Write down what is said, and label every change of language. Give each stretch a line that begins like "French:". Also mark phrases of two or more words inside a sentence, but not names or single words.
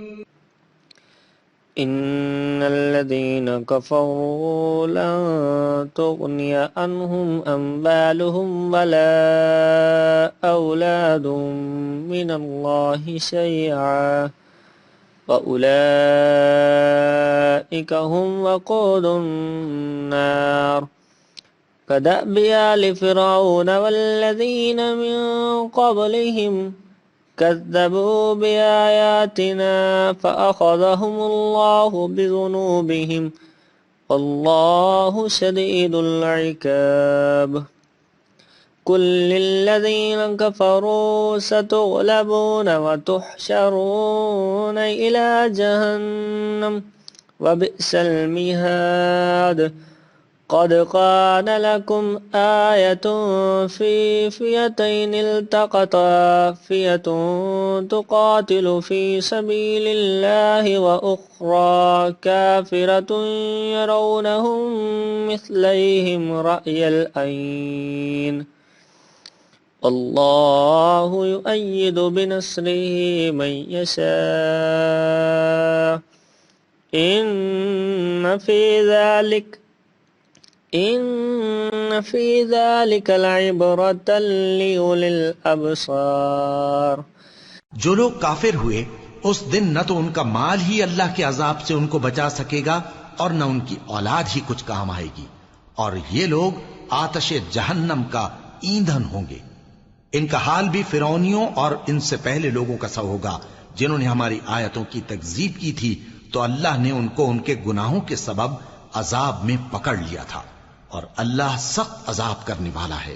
Arabic: إن الذين كفروا لن تغني عنهم أموالهم ولا أولادهم من الله شيئا و أولئك هم وقود النار كدأب آل فرعون والذين من قبلهم كذبوا بآياتنا فأخذهم الله بذنوبهم والله شديد العقاب. قل للذين كفروا ستغلبون وتحشرون إلى جهنم وبئس المهاد. قد كان لكم آية في فئتين التقتا فئة تقاتل في سبيل الله وأخرى كافرة يرونهم مثليهم رأي العين والله يؤيد بنصره من يشاء إن في ذلك لعبرة لأولي الأبصار.
Hindi: जो लोग काफिर हुए उस दिन न तो उनका माल ही अल्लाह के अजाब से उनको बचा सकेगा और न उनकी औलाद ही कुछ काम आएगी, और ये लोग आतशे जहन्नम का ईंधन होंगे। इनका हाल भी फिरौनियों और इनसे पहले लोगों का सा होगा जिन्होंने हमारी आयतों की तकजीब की थी, तो अल्लाह ने उनको उनके गुनाहों के सबब अजाब में पकड़ लिया था, और अल्लाह सख्त अजाब करने वाला है।